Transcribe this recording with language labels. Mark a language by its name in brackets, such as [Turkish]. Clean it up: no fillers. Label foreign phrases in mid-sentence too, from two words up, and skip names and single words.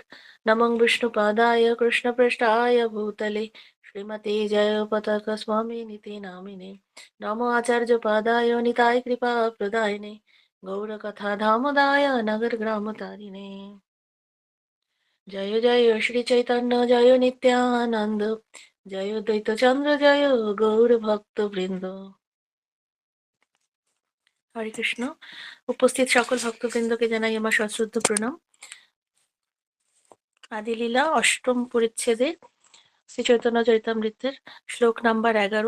[Sanskrit] नमो विष्णुपादाय कृष्णपृष्ठाय भूतले श्रीमते जयपताक स्वामी निते नामिने नमो आचार्यपादाय निताय कृपा प्रदायिने गौरकथा धामदाय नगर ग्राम तारिणे। जय जय श्री चैतन्य जय नित्यानंद जय द्वैत चंद्र जय गौर भक्त বৃন্দ। [Bangla] হরে কৃষ্ণ। উপস্থিত সকল ভক্তবৃন্দকে জানাই আমার সশ্রদ্ধ প্রণাম। আদিলীলা অষ্টম পরিচ্ছেদে শ্রী চৈতন্য চরিতামৃতের শ্লোক নাম্বার 11।